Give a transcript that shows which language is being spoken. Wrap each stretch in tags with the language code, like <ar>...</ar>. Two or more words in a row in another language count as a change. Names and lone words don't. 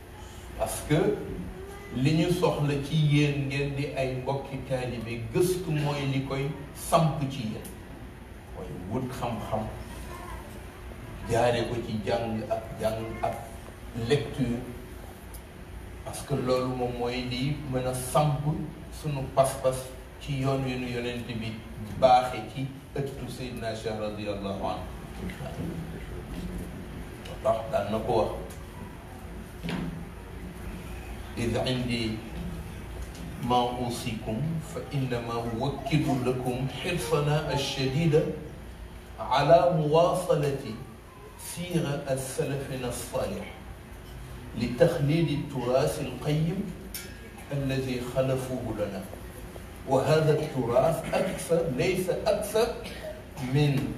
<wo>que li ñu soxla ci yéen ngeen di ay mbokki taalibe gëstu mooy li koy samp ci yéen mooy wut xam-xam jaare ko ci jàng ak lecture</wo> <fr>parce que</fr> <wo>loolu moom mooy lii mën a samp sunu pas-pas ci yoon wi nu yonent bi baaxe ci ëttu Seydina Cheikh</wo> <ar>رضي الله عنه</ar> <wo>ndax daan na ko wax</wo> <ar>إذ عندي ما أوصيكم فإنما أوكد لكم حرصنا الشديد على مواصلة سيرة السلفنا الصالح لتخليد التراث القيم الذي خلفوه لنا وهذا التراث ليس أكثر من</ar>